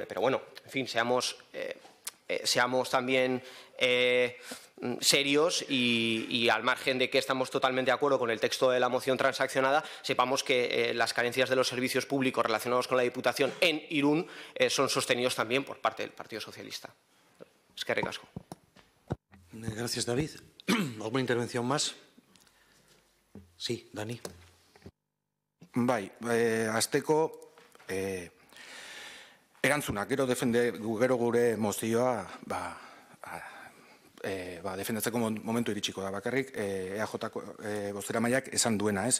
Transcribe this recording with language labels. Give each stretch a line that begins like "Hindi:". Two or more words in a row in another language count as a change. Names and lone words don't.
Spanish: Pero bueno, en fin, seamos también serios y al margen de que estamos totalmente de acuerdo con el texto de la moción transaccionada, sepamos que las carencias de los servicios públicos relacionados con la Diputación en Irún son sostenidos también por parte del Partido Socialista.
Basque: Eskerrik asko.
Spanish: Gracias, David. ¿Alguna intervención más? Sí, Dani.
Basque: Bai, hasteko erantzunak, gero gure mozioa defendatzeko momentu iritsiko da bakarrik, EAJ-ko bozeramaileak esan duena, ez?